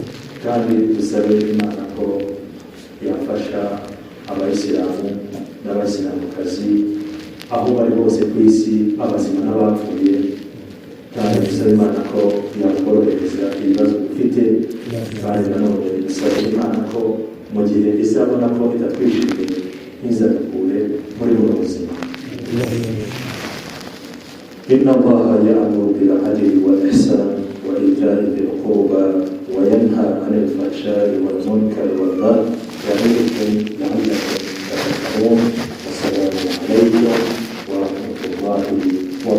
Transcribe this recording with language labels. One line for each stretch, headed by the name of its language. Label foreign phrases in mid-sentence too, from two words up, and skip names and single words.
Kinyarwanda: Kandi dusaba Imana ko yafasha abayisilamu n'abayisilamukazi aho bari bose ku isi, abazima n'abapfuye. Kandi dusaba Imana ko yakorohereza ibibazo dufite. Kandi nanone dusaba Imana ko mu gihe izabona ko itatwishimiye ntizadukure muri buno buzima.
Arabic: إن الله يأمر بالعدل والإحسان وإيتاء ذي القربى وينهى عن الفحشاء والمنكر والبغي يعظكم لعلكم تذكرون. والسلام عليكم ورحمة الله